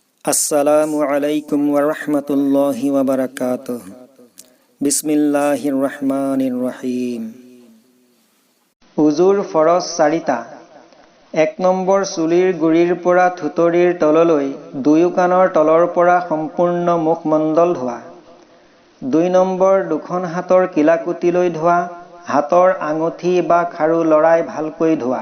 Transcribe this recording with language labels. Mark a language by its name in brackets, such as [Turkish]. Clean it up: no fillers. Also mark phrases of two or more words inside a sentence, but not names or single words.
[Arabic] السلام عليكم ورحمة الله وبركاته. بسم الله الرحمن الرحيم. [Assamese] উজুৰ ফৰজ চাৰিটা। ১ নম্বৰ চুলিৰ গুৰিৰ পৰা থুতৰিৰ তললৈ দুয়ো কাণৰ তলৰ পৰা সম্পূৰ্ণ মুখমণ্ডল ধোৱা। ২ নম্বৰ দুখন হাতৰ কিলাকুটিলৈ ধোৱা, হাতৰ আঙুঠি বা খাৰু লৰাই ভালকৈ ধোৱা।